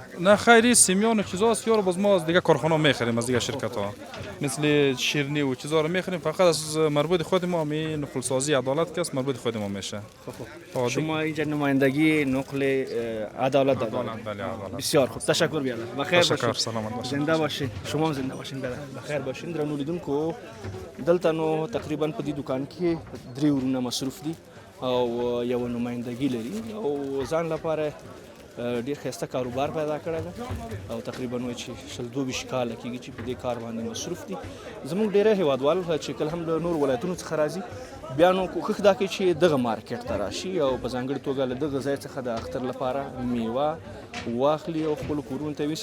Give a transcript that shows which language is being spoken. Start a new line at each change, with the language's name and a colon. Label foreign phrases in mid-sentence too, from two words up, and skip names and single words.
Persian: نه خیری سیمیان و چیزا است یارو، باز ما از دیگه کارخانه میخریم، از دیگه شرکت ها مثل شیرنی و چیزا رو میخریم. فقط از مربوط خود ما می نقل سازی عدالت که است مربوط خود ما میشه. شما اینجا نمایندگی نقل عدالت دارید؟ بله عدالت. بسیار خوب، تشکر بیادر. بخیر تشکر، باشید. سلامت باشید. زنده باشین. شما هم زنده باشین. بخیر باشین.
Pashto: درنو لیدونکو دلته نو تقریبا په دې دکان کې درې ورونه مصروف دي او یو نمایندګي لري او ځان لپاره ډیر ښایسته کاروبار پیدا کړی دی او تقریبا وایي چې 22 کاله کېږي چې په دې کار باندې مصروف دي. زموږ ډیری هیوادوال چې کله هم له نور ولایتونو څخه راځي بیا نو کوښښ دا کوي چې دغه مارکیټ ته راشي او په ځانګړې توګه له دغه ځای څخه د اختر لپاره میوه واخلي او خپلو کورونو ته یوسي.